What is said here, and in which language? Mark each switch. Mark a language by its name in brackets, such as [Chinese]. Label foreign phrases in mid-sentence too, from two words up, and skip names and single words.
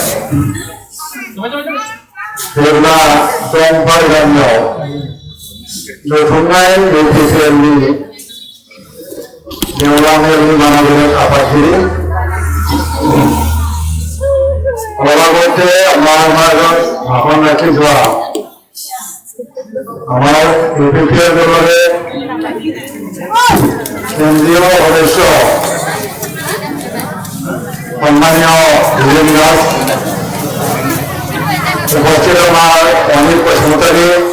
[Bodo] जेब्ला दंफां गामियाव लुथुमनाय UPPLनि नेवलामेलनि मानगोनां आफादगिरि [Assamese] সভাপতি আমার মাঝত ভাষণ ৰাখি যোৱা আমাৰ UPPL দলৰে কেন্দ্ৰীয় সদস্য সম্মানীয় বিজেন দাস উপস্থিত আমার অনিল বসুমতাৰী